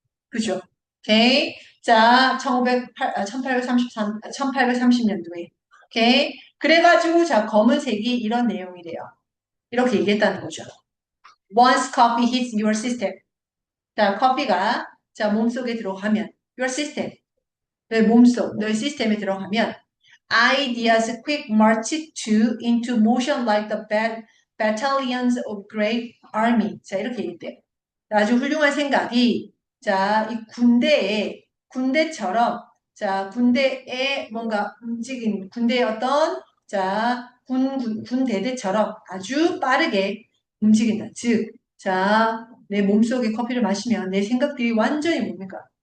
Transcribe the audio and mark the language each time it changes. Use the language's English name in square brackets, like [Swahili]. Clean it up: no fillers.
[Korean] 그죠? 오케이. 자, 1833, 1830년도에. 오케이. 그래가지고, 자, 검은색이 이런 내용이래요. 이렇게 얘기했다는 거죠. [English] Once coffee hits your system. [Korean] 자, 커피가, 자, 몸속에 들어가면, [English] your system. [Korean] 너의 몸속, 너의 시스템에 들어가면, [English] ideas quick march into motion like the battalions of great army. [Korean] 자, 이렇게 얘기돼요. 아주 훌륭한 생각이 자, 이 군대처럼 자, 군대에 뭔가 움직인 군대의 어떤 자, 군대대처럼 아주 빠르게 움직인다. 즉, 자, 내 몸속에 커피를 마시면 내 생각들이 완전히 뭡니까?